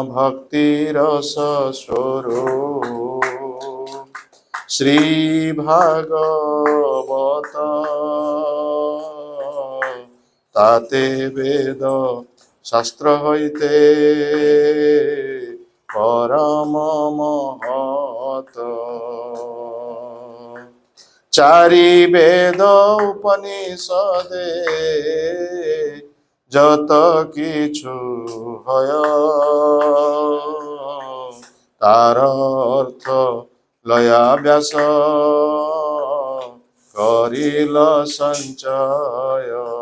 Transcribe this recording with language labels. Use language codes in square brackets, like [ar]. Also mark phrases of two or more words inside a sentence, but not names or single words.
[bn] ভক্তিরসস্বরূপ শ্রী ভাগবত তাতে বেদ শাস্ত্র হইতে পরম মহৎ চারি বেদ উপনিষদে যত কিছু হয় তার অর্থ লয়া ব্যাস করিল সঞ্চয়